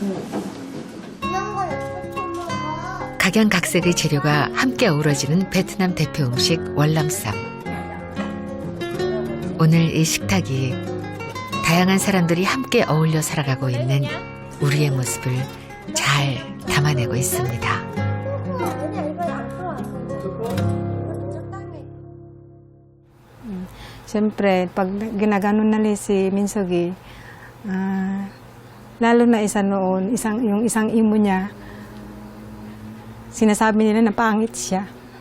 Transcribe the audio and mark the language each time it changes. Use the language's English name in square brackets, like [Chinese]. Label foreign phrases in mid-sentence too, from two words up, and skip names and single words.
[Korean] 각양각색의 재료가 함께 어우러지는 베트남 대표 음식 월남쌈. 오늘 이 식탁이 다양한 사람들이 함께 어울려 살아가고 있는 우리의 모습을 잘 담아내고 있습니다. [Filipino] Siyempre, pag ginaganon na si Minsogi, lalo na isa noon, yung isang imo niya, sinasabi nila na pangit siya.